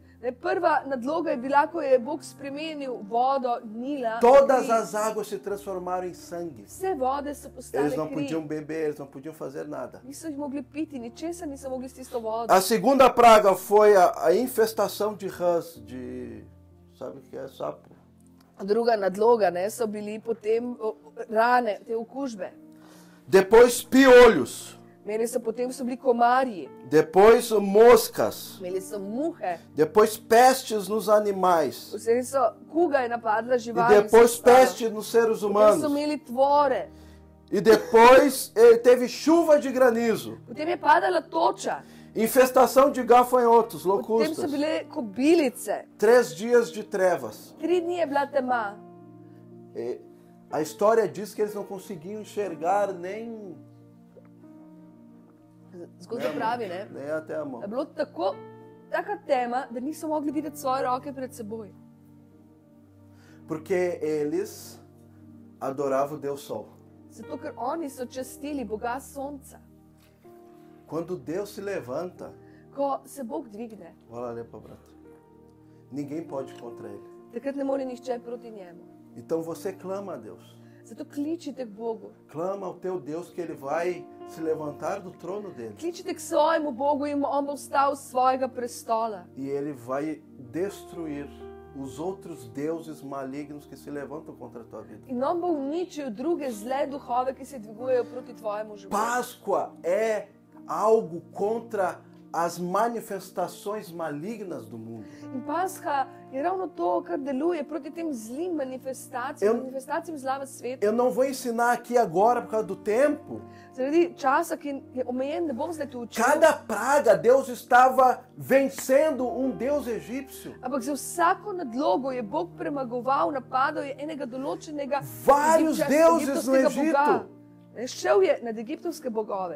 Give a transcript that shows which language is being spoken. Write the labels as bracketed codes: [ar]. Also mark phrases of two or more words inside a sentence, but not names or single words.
[sl] Prva nadloga je bila, ko je Bog spremenil vodo Nila. [pt] Todas as águas se transformaram em sangue. [sl] Vse vode so postale [pt] Eles não [sl] kri. [pt] podiam beber, eles não podiam fazer nada. [sl] Niso jih mogli piti, ničesar niso mogli s tisto vodo. [pt] A segunda praga foi a infestação de rãs, sabe o que é sapo? [sl] Druga nadloga, ne, so bili potem rane, te okužbe. [pt] Depois piolhos, [sl] Potem so bili komarji, [pt] depois moscas, [sl] imeli so muhe, [pt] depois pestes nos animais [sl] vse so kuga je napadla [pt] e [sl] živali. [pt] depois peste nos seres [sl] Potem so [pt] humanos. [sl] imeli tvore, [pt] E depois teve chuva de granizo, [sl] potem je padala toča, [pt] infestação de gafanhotos, [sl] potem so [pt] locustas, [sl] bile kobilice, [pt] 3 dias de trevas. [sl] 3 dni je bila tema. [pt] E a história diz que eles não conseguiam enxergar nem [sl] Zgodba pravi, ne? [pt] nem até a mão. [sl] Je bilo taka tema, da niso mogli videti svoje roke pred seboj. [pt] Porque eles adoravam o Deus Sol. [sl] Zato, ker oni so častili Boga sonca. [pt] Quando Deus se levanta, [sl] Ko se Bog dvigne, [pt] olha ali para brato, ninguém pode ir contra ele. [sl] takrat ne more nihče proti njemu. [pt] Então você clama a Deus. [sl] Zato kličite k Bogu. [pt] Clama ao teu Deus que ele vai se levantar do trono dele. [sl] Kličite k svojemu Bogu in on bo vstal s svojega prestola. [pt] E ele vai destruir os outros deuses malignos que se levantam contra a tua vida. [sl] In on bo uničil druge zle duhove, ki se dvigujejo proti tvojemu življenju. [pt] Páscoa é algo contra as manifestações malignas do mundo. [sl] In Pasha je ravno to, kar deluje proti tem zlim manifestacijam zla v svetu. [pt] Eu não vou ensinar aqui agora por causa do tempo. [sl] Zaradi časa, ki je omejen, ne bom zdaj tu učil. [pt] Cada praga Deus estava vencendo um Deus egípcio. [sl] Ampak za vsako nadlogo je Bog premagoval, napadal je enega določenega [pt] Vários deuses no [sl] egiptovskega boga. [pt] Egito. [sl] Šel je nad egiptovske bogove.